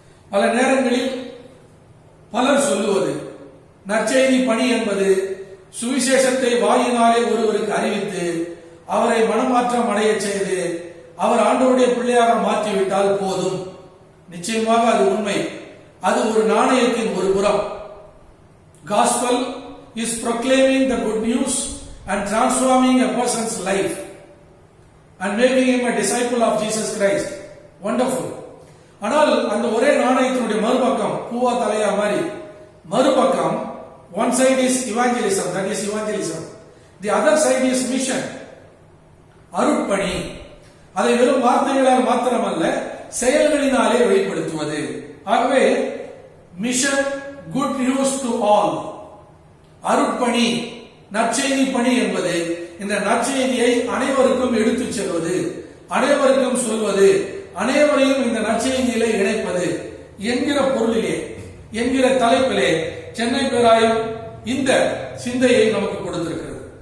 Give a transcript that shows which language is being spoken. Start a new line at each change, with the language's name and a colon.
Tamil: பல நேரங்களில் பலர் சொல்லுவது நற்செய்தி பணி என்பது சுவிசேஷத்தை வாயினாலே ஒருவருக்கு அறிவித்து அவரை மனமாற்றம் அடைய செய்து அவர் ஆண்டவருடைய பிள்ளையாக மாற்றிவிட்டால் போதும். நிச்சயமாக அது உண்மை. அது ஒரு நாணயத்தின் ஒரு புறம்.
English: Gospel is proclaiming the good news and transforming a person's life and making him a disciple of Jesus Christ. Wonderful.
Tamil: ஆனால் அந்த ஒரே நாணயத்தினுடைய மறுபக்கம் பூவா தலையா மாதிரி மறுபக்கம்,
English: one side is evangelism,
Tamil: that is evangelism.
English: The other side is mission, அருட்பணி.
Tamil: அதை வெறும் வார்த்தைகளால் மாத்திரமல்ல, செயல்களினாலே வெளிப்படுத்துவது. ஆகவே mission, good news to all, அருட்பணி, நற்செய்தி பணி என்பது இந்த நற்செய்தியை அனைவருக்கும் எடுத்துச் செல்வது, அனைவருக்கும் சொல்வது, அனைவரையும் இந்த நற்செய்தியிலே இணைப்பது என்கிற பொருளிலே, என்கிற தலைப்பிலே சென்னை பேராயம் இந்த சிந்தையை நமக்கு கொடுத்திருக்கிறது.